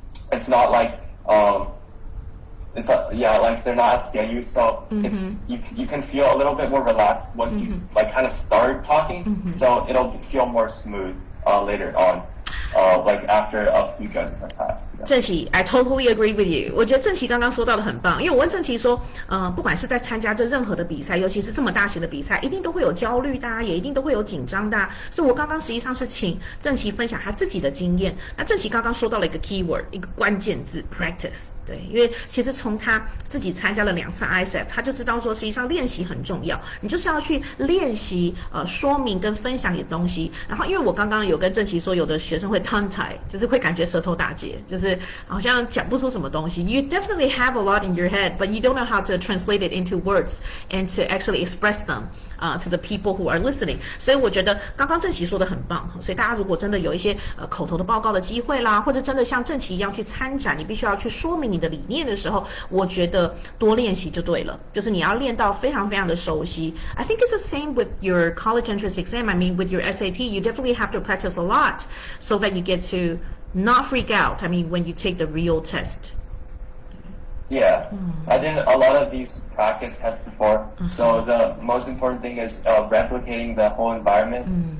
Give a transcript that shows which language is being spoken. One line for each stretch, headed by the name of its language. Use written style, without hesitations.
English: It's not like like they're not out to get you. So it's you can feel a little bit more relaxed once you like kind of start talking. So it'll feel more smooth later on. Like after a few judges have passed. 郑琪 I totally agree with you.
Chinese: 我觉得郑琪刚刚说到的很棒，因为我问郑琪说，不管是在参加这任何的比赛，尤其是这么大型的比赛，一定都会有焦虑的也一定都会有紧张的所以我刚刚实际上是请郑琪分享他自己的经验。那郑琪刚刚说到了一个 keyword， 一个关键字 practice。对，因为其实从他自己参加了2次 ISEF， 他就知道说，实际上练习很重要，你就是要去练习说明跟分享你的东西。然后，因为我刚刚有跟郑琪说，有的学生会 tongue tie， 就是会感觉舌头打结，就是好像讲不出什么东西。
English: You definitely have a lot in your head, but you don't know how to translate it into words and to actually express them to the people who are listening。
Chinese: 所以我觉得刚刚郑琪说的很棒，所以大家如果真的有一些口头的报告的机会啦，或者真的像郑琪一样去参展，你必须要去说明你的理念的时候，我觉得多练习就对了，就是你要练到非常非常的熟悉。
English: I think it's the same with your college entrance exam. I mean, with your SAT, you definitely have to practice a lot so that you get to not freak out. I mean, when you take the real test. Yeah, I did a lot of these practice tests before. So the most important thing is replicating the whole environment.